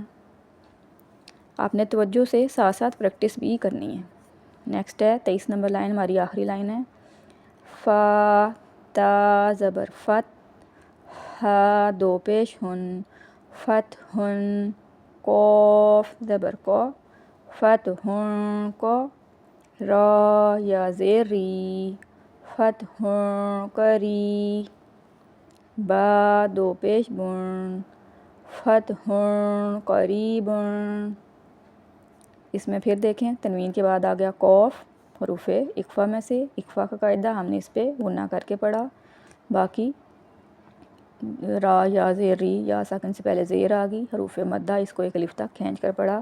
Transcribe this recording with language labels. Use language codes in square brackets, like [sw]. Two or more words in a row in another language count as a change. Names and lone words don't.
[ur] آپ نے توجہ سے ساتھ ساتھ پریکٹس بھی کرنی ہے۔ نیکسٹ ہے 23 نمبر لائن، ہماری آخری لائن ہے، فا تا زبر فت، ہا دو پیش ہن، فتحن، قوف زبر کو، فتحن کو، را یا زیر ری، فتحن قری، با دو پیش بن، فتحن قریبن۔ اس میں پھر دیکھیں، تنوین کے بعد آ گیا قوف حروف اخفا میں سے، اخفا کا قاعدہ ہم نے اس پہ غنہ کر کے پڑھا۔ باقی را یا زیر ری، یا ساکن سے پہلے زیر آ گئی، حروف مدہ، اس کو ایک الف تک کھینچ کر پڑھا۔